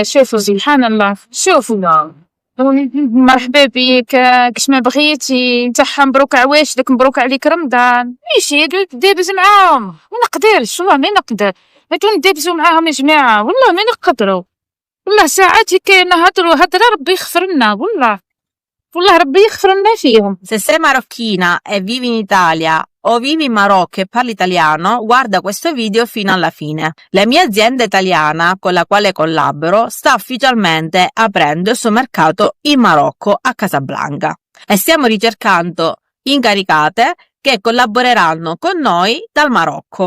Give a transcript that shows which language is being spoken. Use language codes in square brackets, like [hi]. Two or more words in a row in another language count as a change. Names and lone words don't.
[ar] شوفوا سبحان الله، شوفوا مرحبا بك كاش ما بغيتي نتا مبروك عواش لك، مبروك عليك رمضان. ماشي دابز معاهم ما نقدرش، والله ما نقدر. هاتو ندابزو معاهم يا جماعه، والله ما نقدروا. والله ساعات هكا نهضروا هضره ربي يغفر لنا، والله ربي يغفر لنا فيهم. [it] Se sei marocchina e vivi in Italia o vivi in Marocco e parli italiano, guarda questo video fino alla fine. La mia azienda italiana con la quale collaboro sta ufficialmente aprendo il suo mercato in Marocco a Casablanca e stiamo ricercando incaricate che collaboreranno con noi dal Marocco.